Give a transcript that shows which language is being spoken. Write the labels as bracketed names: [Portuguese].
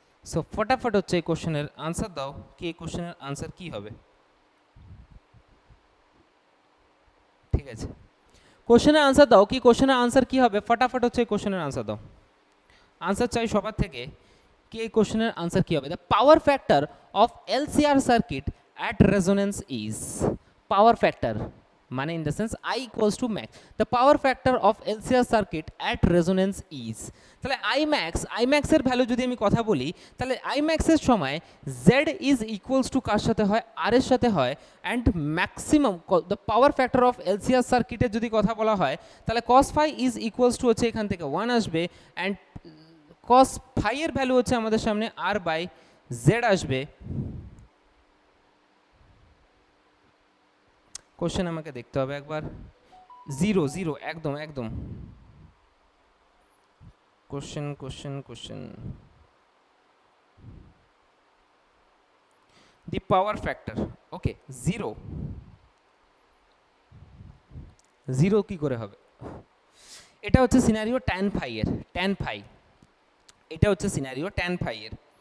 [Bangla] So ফটাফট হচ্ছে এই কোশ্চেনের আনসার দাও কি এই কোশ্চেনের আনসার কি হবে। ঠিক আছে, কোশ্চেনের আনসার দাও কি কোশ্চেনের আনসার কি হবে, ফটাফট হচ্ছে এই কোশ্চেনের আনসার দাও। আনসার চাই সবার থেকে কি এই কোশ্চেনের আনসার কি হবে। [English] the power factor of LCR circuit at resonance is, power factor মানে in the sense I equals to max, the power factor of LCR circuit at resonance is, তাহলে [Bangla] Imax এর ভ্যালু যদি আমি কথা বলি তাহলে Imax এর সময় Z is equals to কার সাথে হয়, R এর সাথে হয়, [English] and maximum the power factor of LCR circuit [Bangla] এর যদি কথা বলা হয় তাহলে cos phi is equals to হচ্ছে এখান থেকে 1 আসবে, and cos phi এর ভ্যালু হচ্ছে আমাদের সামনে R by Z আসবে। কোশ্চেন আমাকে দেখতে হবে একবার, 0 একদম কোশ্চেন দি পাওয়ার ফ্যাক্টর, ওকে 0 কি করে হবে, এটা হচ্ছে সিনারিও tan phi এর, এটা হচ্ছে সিনারিও tan phi এর।